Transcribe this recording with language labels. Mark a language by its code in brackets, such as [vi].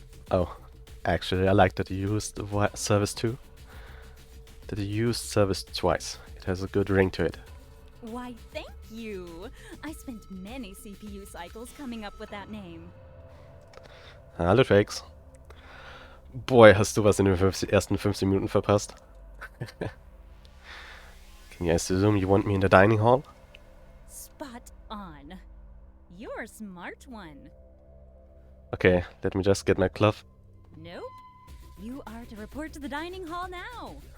[en] Oh, actually, I like that you used the service too. That you used service twice. It has a good ring to it. Why, thank you. I spent many CPU cycles coming up with that name. [de] Hallo Trix. Boy, hast du was in den ersten 15 Minuten verpasst. [en] Can you assume you want me in the dining hall? Spot on. You're a smart one. Okay, let me just get my glove. Nope. You are to report to the dining hall now.